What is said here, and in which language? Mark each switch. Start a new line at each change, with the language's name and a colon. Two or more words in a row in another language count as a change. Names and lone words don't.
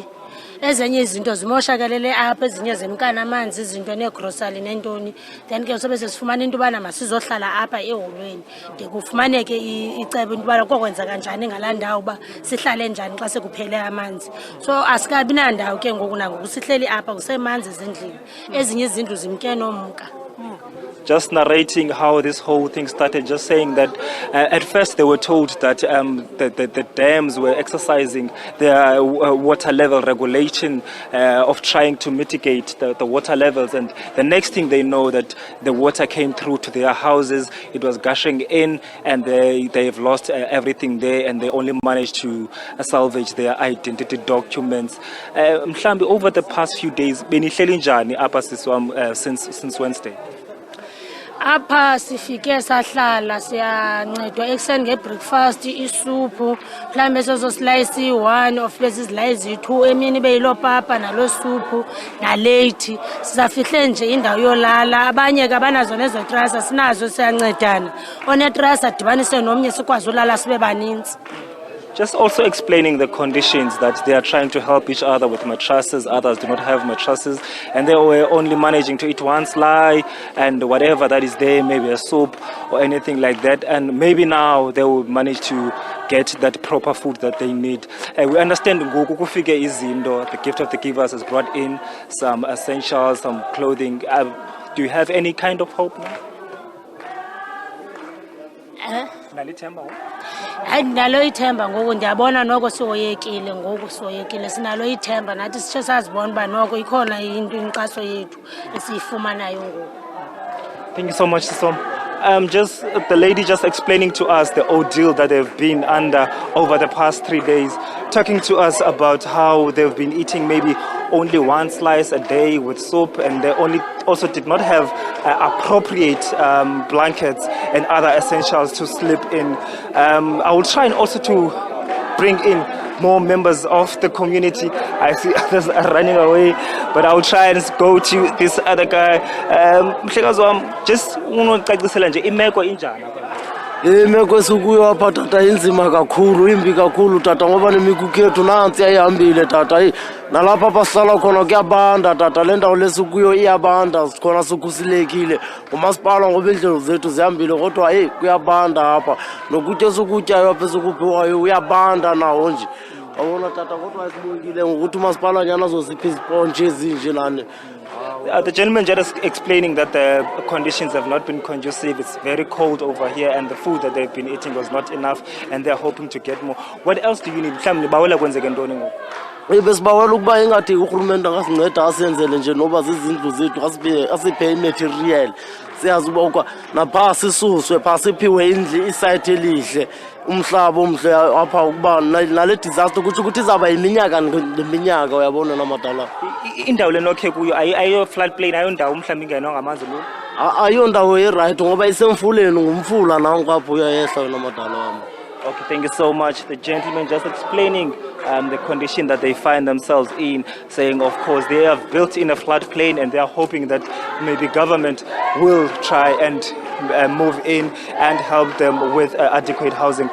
Xhosa: Ezenye izinto zimoshakalele apha, ezinye zemkana amanzi, izinto negrocery nentoni. Then ke sobe sesifumana into bana masizohlala apha eholweni de kufumaneke icebo into bana kokwenza kanjani ngala ndawo ba sihlale njani xa sekuphele amanzi. So asikabi nandawo ke ngoku nangoku sihleli apha kusemanzi ezindlini, ezinye izindlu zimke nomka.
English: Just narrating how this whole thing started, just saying that at first they were told that the dams were exercising their water level regulation of trying to mitigate the water levels, and the next thing they know that the water came through to their houses, it was gushing in, and they've lost everything there, and they only managed to salvage their identity documents. Mhlambi, over the past few days,
Xhosa: benihleli njani apha siswam
English: since Wednesday?
Xhosa: Apha sifike sahlala siyancedwa ekuseni ngebreakfast, isuphu, mhlambe sozo slice 1 of lezi slice 2, emini beyilo papa nalo suphu na late. Sizafihle nje indawo yolala, abanye ke abanazo lezo trasa, sinazo siyancedana. One trasa dibanise nomnye sikwazi ulala sibe baninzi.
English: Just also explaining the conditions that they are trying to help each other with mattresses. Others do not have mattresses, and they were only managing to eat one sly and whatever that is there, maybe a soup or anything like that. And maybe now they will manage to get that proper food that they need. We understand ngoku kufike izinto, the gift of the givers has brought in some essentials, some clothing. Do you have any kind of hope now?
Xhosa: Andinalo ithemba ngoku ndiyabona noko sihoyekile ngoku sihoyekile sinalo ithemba nathi sitshe sazibona uba noko ikhona into inkxaso yethu esiyifumanayo ngoku.
English: Thank you so much, Sisom. Just the lady just explaining to us the ordeal that they've been under over the past 3 days, talking to us about how they've been eating maybe only one slice a day with soup, and they also did not have appropriate blankets and other essentials to sleep in. I will try and also to bring in more members of the community. I see others are running away, but I will try and go to this other guy.
Xhosa: Mhlekazi wami,
English: just unocacisela nje
Xhosa: imeko injani apha? Imeko esikuyo apha tata inzima kakhulu, imbi kakhulu tata, ngoba nemikuku yethu nantsi ayihambile tata. Nalapha apha sihlala khona kuyabanda tata, le ndawo lesikuyo iyabanda, sikhona sikhuselekile. Umasipala ngoba iindlela zethu zihambile kodwa kuyabanda apha. Nokutya esukutyayo apha esikuphiwayo uyabanda nawo nje. Awona tata kodwa asibuyile ngokuthi umasipala nyana azosipha izipontshi ezinje nani.
English: The gentleman just explaining that the conditions have not been conducive. It's very cold over here, and the food that they've been eating was not enough, and they're hoping to get more. What else do you need?
Xhosa: Mhlawumbe bawela kwenzeke ntoni ngoku? Besibawela ukuba ingathi urhulumente angasinceda asenzele nje noba zizindlu zethu asiphe imaterial. Siyazi uba napha sisuswe pha siphiwe indlu isite elihle umhlaba omhle apha ukuba nale disaster kuthi ukuthi izaba iminyaka neminyaka uyabona namadala. Indawo lenokhe kuyo ayo flood plain, ayo ndawo mhlawumbe ingenwa ngamanzi lo. Ayo ndawo
English: right ngoba
Xhosa: isemfuleni ngumfula nangu apho uyayehla namadala wami.
English: Okay, thank you so much. The gentleman just explaining the condition that they find themselves in, saying, of course, they have built in a floodplain and they are hoping that maybe government will try and move in and help them with adequate housing.